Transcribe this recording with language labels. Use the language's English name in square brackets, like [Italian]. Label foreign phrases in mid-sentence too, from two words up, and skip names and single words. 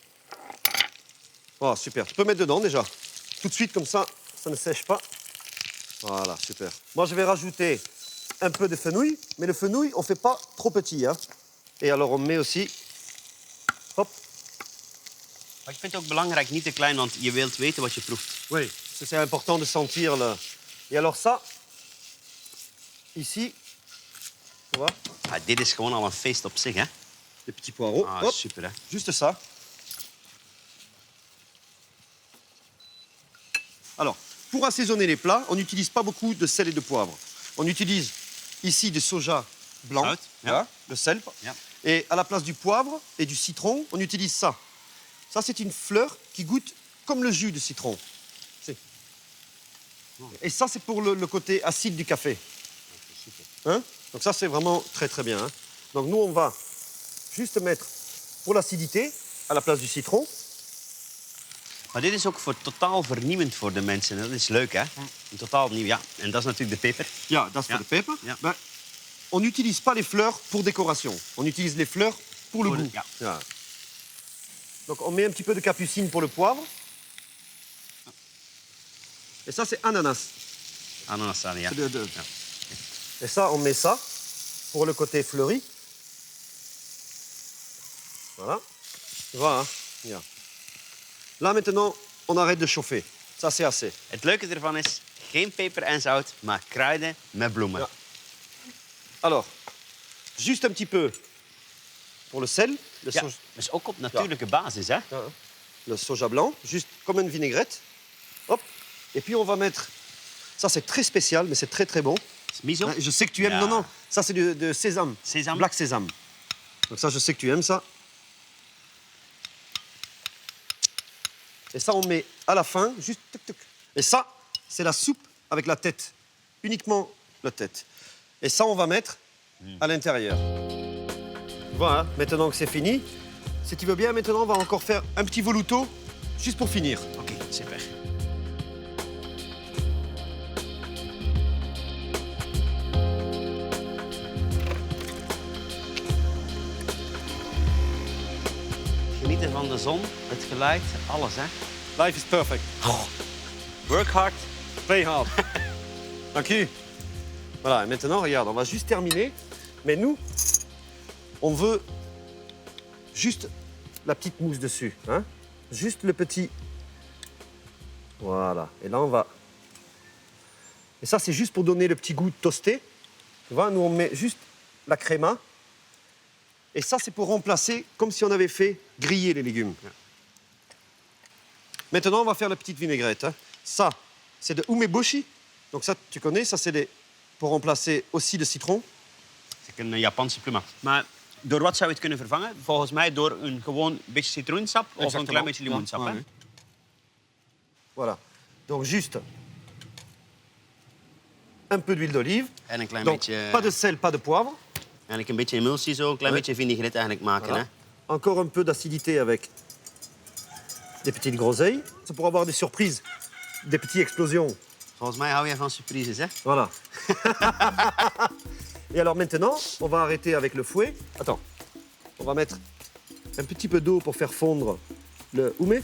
[French] Oh, super. Tu peux mettre dedans déjà. Tout de suite, comme ça ne sèche pas. Voilà, super. Moi, je vais rajouter un peu de fenouil, mais le fenouil, on ne fait pas trop petit. Hein. Et alors, on met aussi... Hop. [Dutch] Maar ik vind het ook belangrijk, niet te klein, want je wilt weten wat je proeft. [French] Oui, c'est important de sentir le... Et alors ça, ici, tu vois, [Dutch] Ja, dit is gewoon al een feest op zich, hè? [French] les petits poireaux. Ah, Hop, [Dutch] super, hè? [French] juste ça. Alors, pour assaisonner les plats, on n'utilise pas beaucoup de sel et de poivre. On utilise ici du soja blanc, [Dutch] Zout, ja. [French] voilà, le sel. [Dutch] Ja. [French] Et à la place du poivre et du citron, on utilise ça. Ça, c'est une fleur qui goûte comme le jus de citron. C'est- Et ça, c'est pour le côté acide du café. Hein? Donc ça, c'est vraiment très, très bien. Hein? Donc nous, on va juste mettre pour l'acidité à la place du citron. [Dutch] Maar dit is ook totaal vernieuwend voor de mensen. Dat is leuk, hè? Een totaal nieuw, ja. En dat is natuurlijk de peper. Ja, dat is Ja. voor de peper. Ja. [French] Maar on n'utilise pas les fleurs pour décoration. On utilise les fleurs pour le Pour le- goût. [Dutch] ja. Ja. [French] Donc on met un petit peu de capucine pour le poivre. Et ça, c'est ananas. [Dutch] Ananassalie, ja. Ja. [French] Et ça, on met ça pour le côté fleuri. Voilà. Tu vois, hein? Ja. Là, maintenant, on arrête de chauffer. Ça, c'est assez. [Dutch] Het leuke ervan is, geen peper en zout, maar kruiden met bloemen. Ja. [French] Alors, juste un petit peu pour le sel. Le, [Dutch] Ja, dus ook op natuurlijke basis, hè? [French] le soja blanc, juste comme une vinaigrette. Hop. Et puis, on va mettre... Ça, c'est très spécial, mais c'est très, très bon. Miso? Hein, je sais que tu aimes. [Dutch] Ja. [French] Non, non. Ça, c'est de sésame. Sésame. Black sésame. Donc ça, je sais que tu aimes ça. Et ça, on met à la fin, juste... Tuc, tuc. Et ça, c'est la soupe avec la tête. Uniquement la tête. Et ça, on va mettre à l'intérieur. Voilà, maintenant que c'est fini, si tu veux bien, maintenant, on va encore faire un petit voluto, juste pour finir. [Dutch] Oké, super. Genieten van de zon, het geluid, alles, hè? [English] Life is perfect. Work hard. Play hard. [Dutch] Dank u. [French] Voilà, et maintenant, regarde, on va juste terminer. Mais nous, on veut juste la petite mousse dessus. Hein? Juste le petit... Voilà. Et là, on va... Et ça, c'est juste pour donner le petit goût toasté. Tu vois, nous, on met juste la créma. Et ça, c'est pour remplacer, comme si on avait fait griller les légumes. Maintenant, on va faire la petite vinaigrette. Hein. Ça, c'est de umeboshi. Donc ça, tu connais, ça, c'est pour remplacer aussi le citron. [Dutch] Het is een Japanse pluma. Maar door wat zou je het kunnen vervangen? Volgens mij door een gewoon beetje citroensap of een klein beetje limoensap. Ja, Hè? [French] oui. Voilà. Donc juste un peu d'huile d'olive. [Dutch] En een klein [French] Donc [Dutch] beetje... [French] pas de sel, pas de poivre. [Dutch] Eigenlijk een beetje emulsie zo, een klein [French] Ouais. [Dutch] beetje vinaigrette eigenlijk maken. [French] Voilà. [Dutch] Hè? [French] Encore un peu d'acidité avec des petites groseilles. C'est pour avoir des surprises, des petites explosions. [Dutch] Volgens mij hou jij van surprises, hè? [French] Voilà. Et alors maintenant, on va arrêter avec le fouet. Attends. On va mettre un petit peu d'eau pour faire fondre le houmé.